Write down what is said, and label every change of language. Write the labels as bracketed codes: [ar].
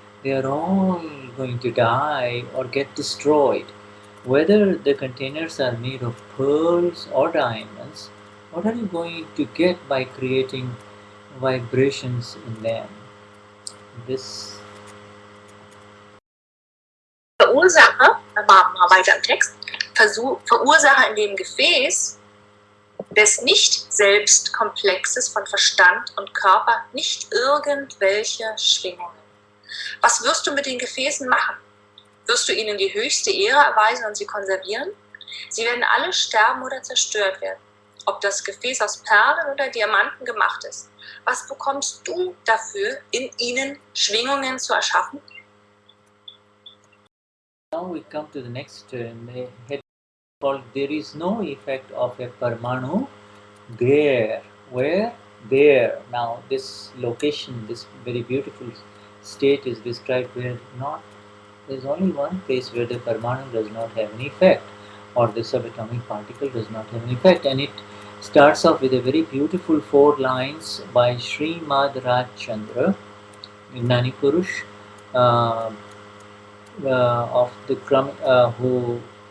[en] They are all going to die or get destroyed. Whether the containers are made of pearls or diamonds, what are you going to get by creating vibrations in them? This [de] Verursacher, mal weiter im Text, Verursacher in dem Gefäß des Nicht-Selbst-Komplexes von Verstand und Körper nicht irgendwelche Schwingungen. Was wirst du mit den Gefäßen machen? Wirst du ihnen die höchste Ehre erweisen und sie konservieren? Sie werden alle sterben oder zerstört werden. Ob das Gefäß aus Perlen oder Diamanten gemacht ist. Was bekommst du dafür, in ihnen Schwingungen zu erschaffen? [en] Now we come to the next head called There is no effect of a Parmanu there. Where? There. Now this location, this very beautiful state is described where there is only one place where the Parmanu does not have any effect, or the subatomic particle does not have any effect, and it starts off with a very beautiful 4 lines by Srimad Rajchandra, Gnani Purush, of the who